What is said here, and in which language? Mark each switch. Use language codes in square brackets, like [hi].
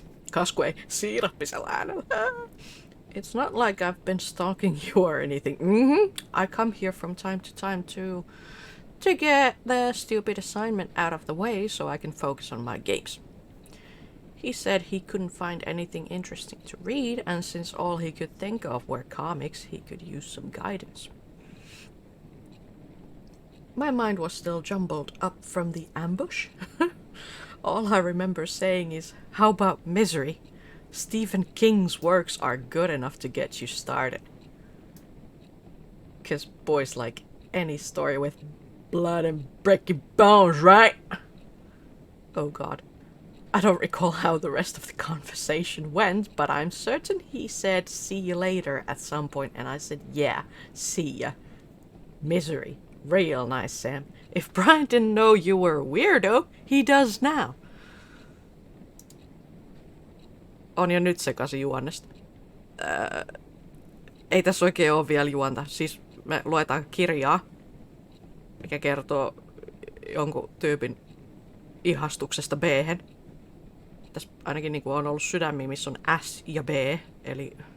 [fi] Kasku ei siirappisella äänellä. [en] It's not like I've been stalking you or anything. I come here from time to time to get the stupid assignment out of the way so I can focus on my games. He said he couldn't find anything interesting to read, and since all he could think of were comics, he could use some guidance. My mind was still jumbled up from the ambush. All I remember saying is, how about Misery? Stephen King's works are good enough to get you started. 'Cause boys like any story with blood and breaking bones, right? Oh god. I don't recall how the rest of the conversation went, but I'm certain he said see you later at some point, and I said yeah, see ya. Misery. Real nice, Sam. If Brian didn't know you were a weirdo, he does now. [fi] On jo nyt sekaisin juonnesta. Ei tässä oikein ole vielä juonta. Siis me luetaan kirjaa, mikä kertoo jonkun tyypin ihastuksesta B-hen. Tässä ainakin niin kuin on ollut sydämiä, missä on S ja B, eli...